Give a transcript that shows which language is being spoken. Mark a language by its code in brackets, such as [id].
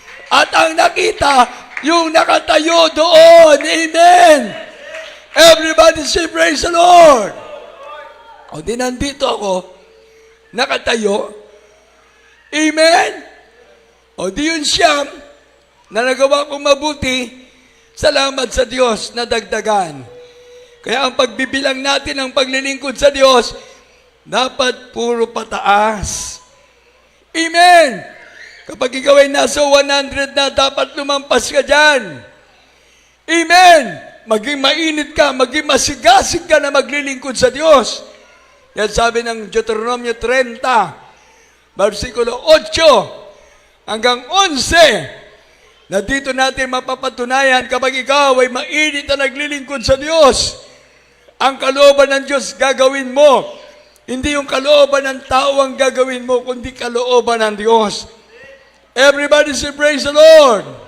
[tl] At ang nakita, yung nakatayo doon. Amen! [en] Everybody say, praise the Lord! [tl] O di nandito ako, nakatayo. Amen! O di yun siyam, na nagawa kong mabuti, salamat sa Diyos na dagdagan. Kaya ang pagbibilang natin ng paglilingkod sa Diyos, dapat puro pataas. Amen! Kapag ikaw ay nasa 100 na, dapat lumampas ka dyan. Amen! Maging mainit ka, maging masigasig ka na maglilingkod sa Diyos. Yan sabi ng Deuteronomio 30, versikulo 8 hanggang 11, na dito natin mapapatunayan kapag ikaw ay mainit na naglilingkod sa Diyos, ang kalooban ng Diyos gagawin mo. Hindi yung kalooban ng tao ang gagawin mo, kundi kalooban ng Diyos. [en] Everybody say, praise the Lord!